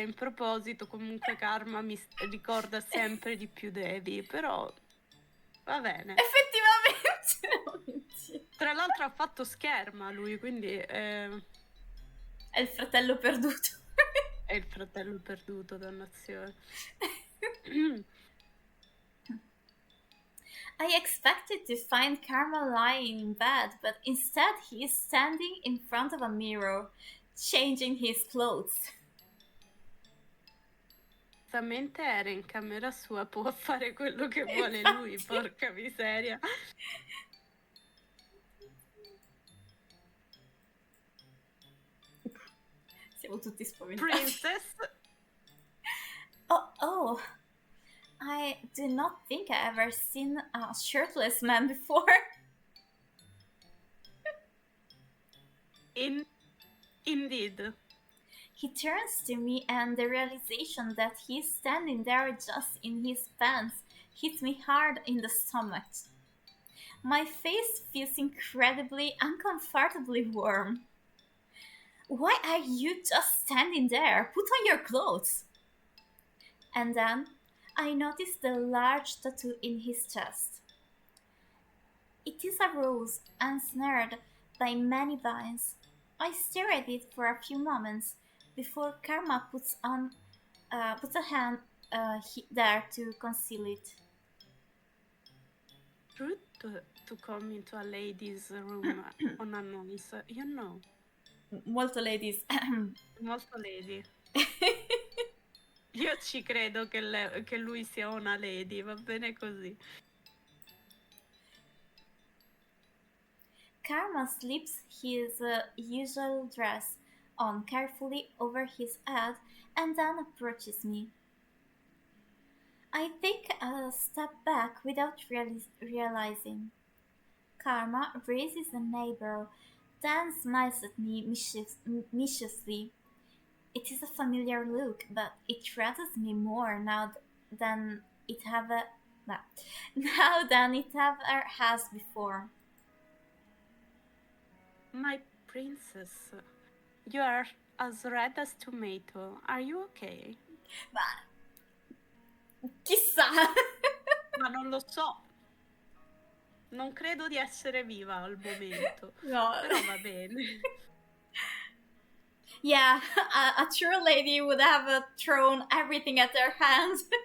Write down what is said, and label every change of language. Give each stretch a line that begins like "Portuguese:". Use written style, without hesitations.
Italian: In proposito, comunque Karma mi ricorda sempre di più Devi, però va bene. Effettivamente. Tra l'altro ha fatto scherma lui, quindi è il fratello perduto. È il fratello perduto, dannazione.
English: I expected to find Karma lying in bed, but instead he is standing in front of a mirror, changing his clothes.
Italian: Giustamente era in camera sua, può fare quello che vuole lui, porca miseria. Siamo tutti spaventati.
English: Princess. Oh, I do not think I ever seen a shirtless man before. Indeed. He turns to me and the realization that he's standing there just in his pants hits me hard in the stomach. My face feels incredibly, uncomfortably warm. Why are you just standing there? Put on your clothes. And then I noticed the large tattoo in his chest. It is a rose ensnared by many vines. I stare at it for a few moments before Karma puts a hand there to conceal it. Rude to come into a lady's room unannounced, you know.
Italian: Molto ladies. Molto lady. Io ci credo che lui sia una lady, va bene così.
English: Karma slips his usual dress on carefully over his head and then approaches me. I take a step back without realizing. Karma raises an eyebrow, then smiles at me mischievously. It is a familiar look, but it threatens me more than it have a, nah, now than it ever has before. My princess, you are as red as tomato. Are you okay?
Italian: Ma chissà! Ma non lo so. Non credo di essere viva al momento. No. Però va bene.
English: Yeah, a true lady would have thrown everything at their hands.